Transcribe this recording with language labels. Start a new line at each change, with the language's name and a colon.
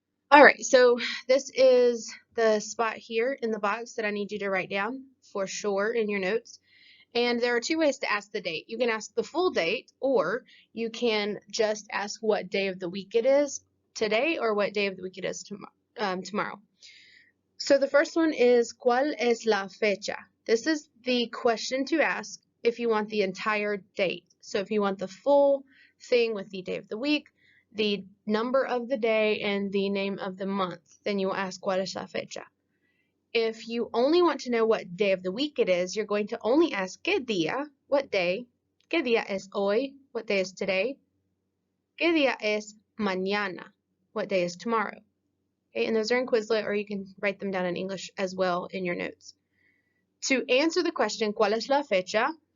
English: All right, so this is the spot here in the box that I need you to write down for sure in your notes. And there are 2 ways to ask the date. You can ask the full date, or you can just ask what day of the week it is today, or what day of the week it is tomorrow. So the first one is,
Spanish: ¿cuál es la fecha?
English: This is the question to ask if you want the entire date. So if you want the full thing with the day of the week, the number of the day, and the name of the month, then you will ask
Spanish: ¿cuál es la fecha?
English: If you only want to know what day of the week it is, you're going to only ask
Spanish: ¿qué día?
English: What day?
Spanish: ¿Qué día es hoy?
English: What day is today?
Spanish: ¿Qué día es mañana?
English: What day is tomorrow? Okay, and those are in Quizlet, or you can write them down in English as well in your notes. To answer the question
Spanish: ¿cuál es la fecha?